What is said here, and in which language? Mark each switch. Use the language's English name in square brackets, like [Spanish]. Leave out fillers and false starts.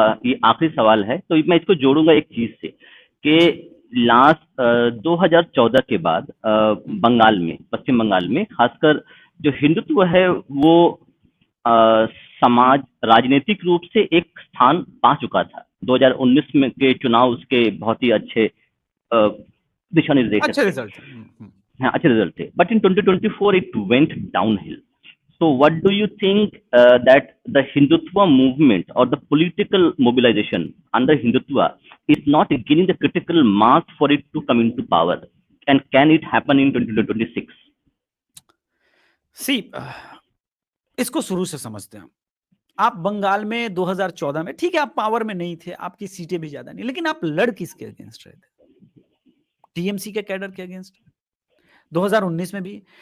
[Hindi] ये आखिरी सवाल है, तो मैं इसको जोड़ूंगा एक चीज से कि लास्ट 2014 के बाद बंगाल में, पश्चिम बंगाल में खासकर जो हिंदुत्व है वो समाज राजनीतिक रूप से एक स्थान पा चुका था। 2019 में के चुनाव उसके बहुत ही अच्छे दिशा निर्देशक अच्छे थे। रिजल्ट। हाँ, अच्छे रिजल्ट थे, [English] But in 2024 it went downhill. So what do you think that the Hindutva movement or the political mobilization under Hindutva is not gaining the critical mass for it to come into power? And can it happen in 2026? [Hindi] सी इसको शुरू से समझते हैं। आप बंगाल में 2014 में, ठीक है आप पावर में नहीं थे, आपकी सीटें भी ज्यादा नहीं, लेकिन आप लड़ किसके अगेंस्ट रहे थे? टीएमसी के कैडर के अगेंस्ट। 2019 में भी।